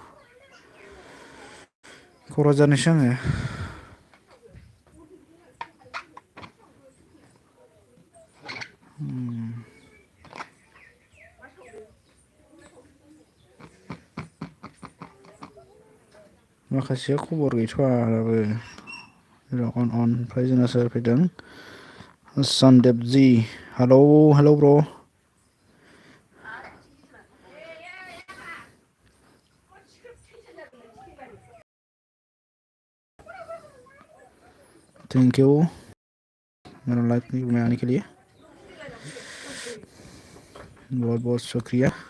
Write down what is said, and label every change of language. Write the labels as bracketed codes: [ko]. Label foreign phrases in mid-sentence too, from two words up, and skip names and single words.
[brx] क'क्राझारनिसो आङो माखासेया खबर गैथ'वा दाबो ओमफ्राय जोंना सोर फैदों सनदेबजि हेलौ हेलौ ब्र' [en] Thank you [hi] मेरा लाइक में आने के लिए बहुत बहुत शुक्रिया